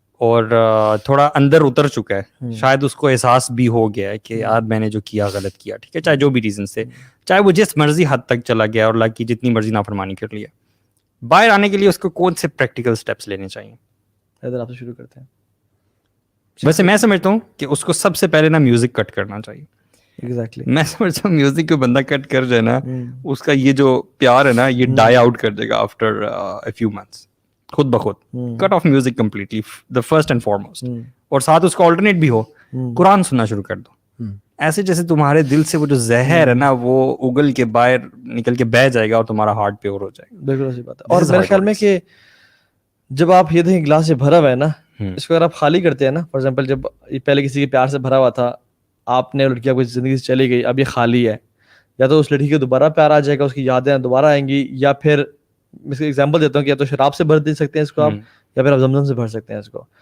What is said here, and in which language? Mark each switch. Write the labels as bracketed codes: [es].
[ur] اور تھوڑا اندر اتر چکا ہے, شاید اس کو احساس بھی ہو گیا ہے کہ یار میں نے جو کیا غلط کیا, ٹھیک ہے, چاہے جو بھی ریزن سے, چاہے وہ جس مرضی حد تک چلا گیا اور اللہ کی جتنی مرضی نافرمانی کر لیا, باہر آنے کے لیے اس کو کون سے پریکٹیکل سٹیپس لینے چاہیے؟ حیدر آپ سے شروع کرتے ہیں. ویسے میں سمجھتا ہوں کہ اس کو سب سے پہلے نا میوزک کٹ کرنا چاہیے. [en] exactly [ur] میں سمجھتا ہوں میوزک کو بندہ کٹ کر جائے نا, اس کا یہ جو پیار ہے نا یہ ڈائی آؤٹ کر دے گا [en] after a few months, [ur] خود بخود. [en] Cut off music completely, the first and foremost. [ur] اور ساتھ اس کا آلٹرنیٹ بھی ہو, قرآن سننا شروع کر دو. ایسے جیسے تمہارے دل سے وہ جو زہر ہے نا وہ اگل کے باہر نکل کے بہ جائے گا اور تمہارا ہارٹ پیور ہو جائے گا. بالکل ایسی بات ہے. اور میرے خیال میں کہ جب آپ یہ دیکھیں گلاس سے بھرا ہوا ہے نا, اس کو اگر آپ خالی کرتے ہیں نا, فار ایگزامپل جب پہلے کسی کے پیار سے بھرا ہوا تھا, آپ نے لڑکی آپ کی زندگی سے چلی گئی, اب یہ خالی ہے, یا تو اس لڑکی کو دوبارہ پیار آ جائے گا, اس کی یادیں دوبارہ آئیں گی, یا پھر میں اس کا ایگزامپل دیتا ہوں کہ یا تو شراب سے بھر دے سکتے ہیں اس کو آپ, یا پھر آپ زمزم سے بھر سکتے ہیں اس کو.